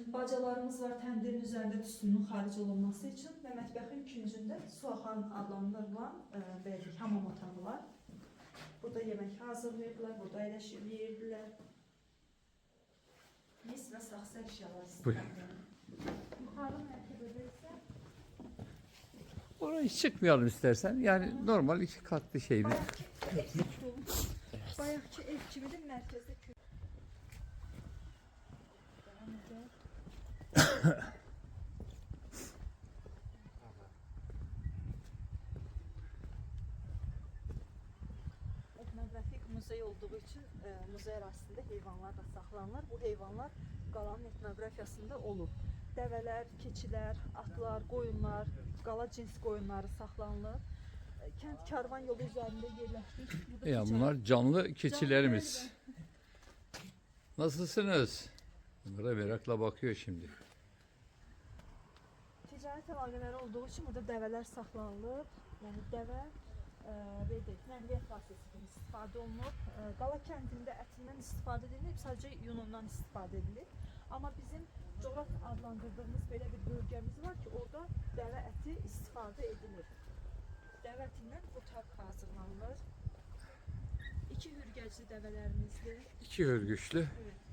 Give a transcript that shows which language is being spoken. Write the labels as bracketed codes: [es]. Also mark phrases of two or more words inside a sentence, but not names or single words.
[az] Bacalarımız var təndirin üzərində tüstünün xaric olunması üçün və mətbəxin küncündə suaxan adlandırılan hamam otağı var. Burada yemək hazırlayırlar, burada əyləşib yeyirdilər. Mis və saxsı əşyalar istifadə. Yuxarı mərtəbədə isə [tr] Oraya hiç çıkmayalım istersen. Yani normal 2 katlı şeyimiz. [az] bayaqki ev kimidir, mərkəzdə köy. Etnografik muzey olduğu üçün muzey ərazisində heyvanlar da saxlanılır. Bu heyvanlar qalanın etnografiyasında olur. Dəvələr, keçilər, atlar, qoyunlar, qala cins qoyunları saxlanılır. Kənd karvan yolu üzərində yerləşdik. Burada Ya ticarət- [tr] bunlar canlı keçilerimiz. Nasılsınız? Bunlara merakla bakıyor şimdi. [az] Ticarət əlaqələri olduğu üçün burada dəvələr saxlanılır. Yəni dəvə nəqliyyat vasitəsi kimi istifadə olunur. Qala kəndində ətindən istifadə edilir, sadəcə yunundan istifadə edilir. Amma bizim coğraf adlandırdığımız belə bir bölgəmiz var ki, orada dəvə əti istifadə edilir. Dəvə ətindən bu tab hazırlanılır. 2 hürgəcli dəvələrimizdir. 2 hörgüçlü. [tr] Evet.